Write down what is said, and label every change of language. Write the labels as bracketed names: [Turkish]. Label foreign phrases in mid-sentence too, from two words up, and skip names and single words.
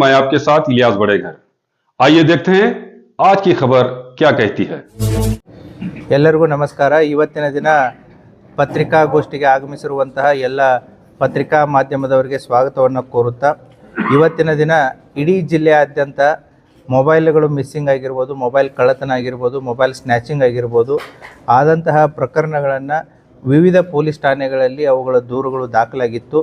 [Hindi] मैं आपके साथ इलियास बड़ेघर। आइए देखते हैं आज की खबर क्या कहती है। [Kannada] ಎಲ್ಲರಿಗೂ ನಮಸ್ಕಾರ। ಇವತ್ತಿನ ದಿನ ಪತ್ರಿಕಾಗೋಷ್ಠಿಗೆ ಆಗಮಿಸಿರುವಂತಹ ಎಲ್ಲ ಪತ್ರಿಕಾ ಮಾಧ್ಯಮದವರಿಗೆ ಸ್ವಾಗತವನ್ನು ಕೋರುತ್ತಾ, ಇವತ್ತಿನ ದಿನ ಇಡೀ ಜಿಲ್ಲೆಯಾದ್ಯಂತ ಮೊಬೈಲ್ಗಳು ಮಿಸ್ಸಿಂಗ್ ಆಗಿರ್ಬೋದು, ಮೊಬೈಲ್ ಕಳ್ಳತನ ಆಗಿರ್ಬೋದು, [English] mobile snatching [Kannada] ಆಗಿರ್ಬೋದು ಆದಂತಹ ಪ್ರಕರಣಗಳನ್ನು ವಿವಿಧ ಪೊಲೀಸ್ ಠಾಣೆಗಳಲ್ಲಿ ಅವುಗಳ ದೂರುಗಳು ದಾಖಲಾಗಿತ್ತು.